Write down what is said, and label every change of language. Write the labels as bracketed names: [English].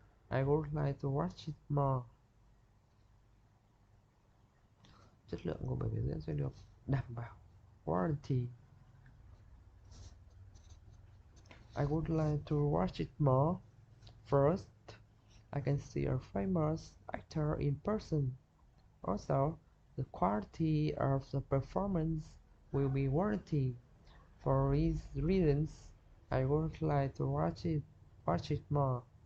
[English] I would like to watch it more. [Vietnamese] Chất lượng của buổi biểu diễn sẽ được đảm bảo. [English] Warranty. I would like to watch it more. First, I can see a famous actor in person. Also, the quality of the performance will be warranted. For these reasons, I would like to watch it more.